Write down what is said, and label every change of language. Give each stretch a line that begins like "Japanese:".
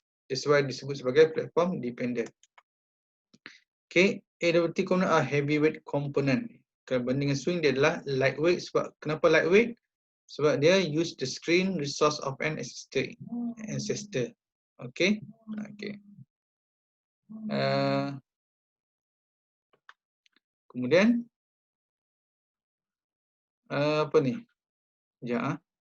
English: That's why
Malay: disebut sebagai platform dependent.
English: Okay, AWT component are heavyweight component.
Malay: Kalau banding dengan swing, dia adalah lightweight. Sebab kenapa lightweight? Sebab dia
English: use the screen resource of an ancestor. Okay, okay.
Malay: Kemudian apa ni? Ya.